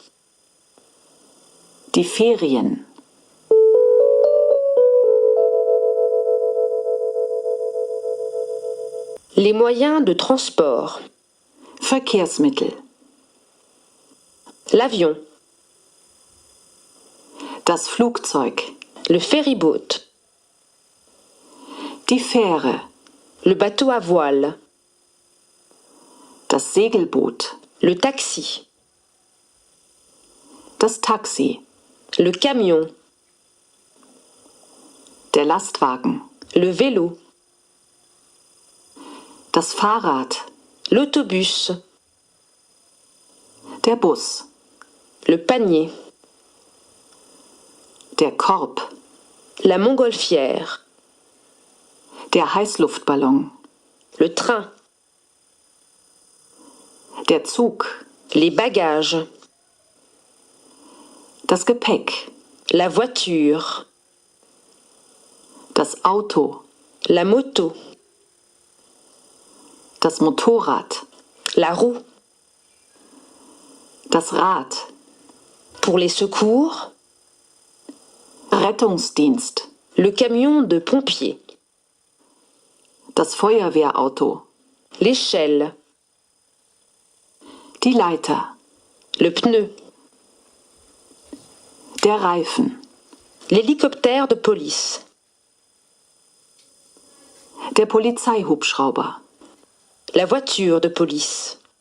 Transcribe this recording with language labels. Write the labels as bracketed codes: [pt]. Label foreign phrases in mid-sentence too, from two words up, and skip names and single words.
[de] die Ferien, [fr] les moyens de transport, [de] Verkehrsmittel, [fr] l'avion, [de] das Flugzeug, [fr] le ferryboat, [de] die Fähre, [fr] le bateau à voile, [de] das Segelboot, [fr] le taxi, [de] das Taxi, [fr] le camion, [de] der Lastwagen, [fr] le vélo, [de] das Fahrrad, [fr] l'autobus, [de] der Bus, [fr] le panier, [de] der Korb, [fr] la montgolfière, [de] der Heißluftballon, [fr] le train, [de] der Zug, [fr] les bagages, [de] das Gepäck, [fr] la voiture, [de] das Auto, [fr] la moto, [de] das Motorrad, [fr] la roue, [de] das Rad, [fr] pour les secours, [de] Rettungsdienst, [fr] le camion de pompier, [de] das Feuerwehrauto, [fr] l'échelle, [de] die Leiter, [fr] le pneu, [de] der Reifen, [fr] l'hélicoptère de police, [de] der Polizeihubschrauber, [fr] la voiture de police,